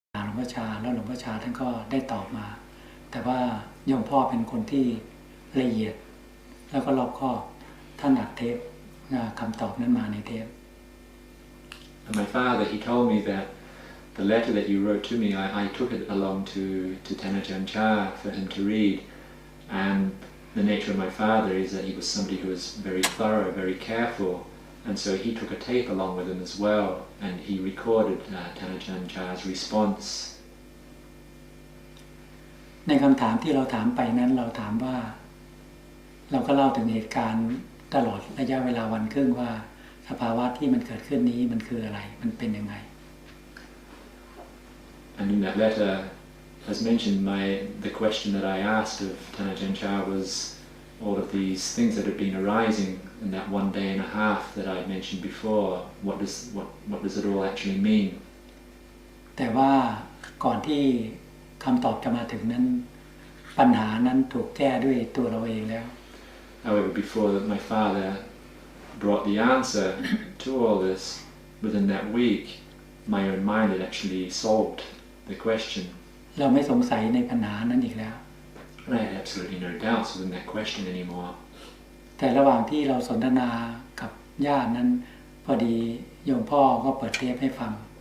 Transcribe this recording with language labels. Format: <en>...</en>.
<th>ลวงพ่อชาแล้วหลวงพ่อชาท่านก็ได้ตอบมาแต่ว่าโยมพ่อเป็นคนที่ละเอียดแล้วก็รอบคอบท่านอัดเทปคำตอบนั้นมาในเทป</th> <en>And my father, he told me that the letter that you wrote to me, I took it along to Ajahn Chah for him to read. And the nature of my father is that he was somebody who was very thorough, very careful. And so he took a tape along with him as well, and he recorded Ajahn Chah's response.</en> <th>ในคำถามที่เราถามไปนั้นเราถามว่าเราก็เล่าถึงเหตุการณ์ตลอดระยะเวลาวันครึ่งว่าสภาวะที่มันเกิดขึ้นนี้มันคืออะไรมันเป็นยังไง</th> <en>And in that letter, as mentioned, the question that I asked of Ajahn Chah was all of these things that had been arising in that 1 day and a half that I mentioned before. What does it all actually mean?</en> <th>แต่ว่าก่อนที่คำตอบจะมาถึงนั้นปัญหานั้นถูกแก้ด้วยตัวเราเองแล้ว</th> <en>However, before that, my father brought the answer to all this. Within that week, my own mind had actually solved the question.</en> <th>เราไม่สงสัยในปัญหานั้นอีกแล้ว</th> <en>And I had absolutely no doubts within that question anymore.</en> <th>แต่ระหว่างที่เราสนทนากับญาตินั้นพอดีโยมพ่อก็เปิดเทปให้ฟัง</th>